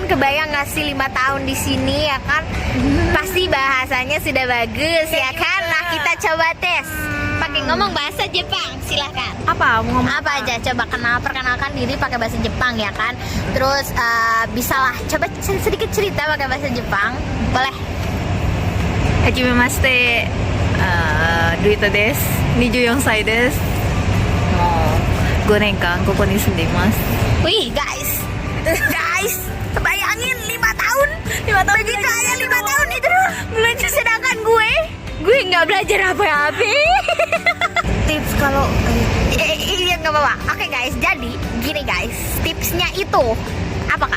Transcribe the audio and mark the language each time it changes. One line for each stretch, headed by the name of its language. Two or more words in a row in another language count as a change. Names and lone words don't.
Indonesian: Kebayang nggak sih 5 tahun di sini ya kan? Pasti bahasanya sudah bagus ya kan? Nah kita coba tes pakai ngomong bahasa Jepang, silahkan. Apa mau ngomong Apa aja coba perkenalkan diri pakai bahasa Jepang ya kan? Terus bisalah coba sedikit cerita pakai bahasa Jepang, boleh?
Japanese: はじめまして、Duitaです、24です. 5年間ここに住んでいます。
Indonesian: Wih guys, bayangin 5 tahun begitu aja 5 tahun itu belajar, sedangkan gue nggak belajar apa-apa. Tips kalau Iya nggak apa-apa. Oke guys, jadi gini guys, tipsnya itu apa kak?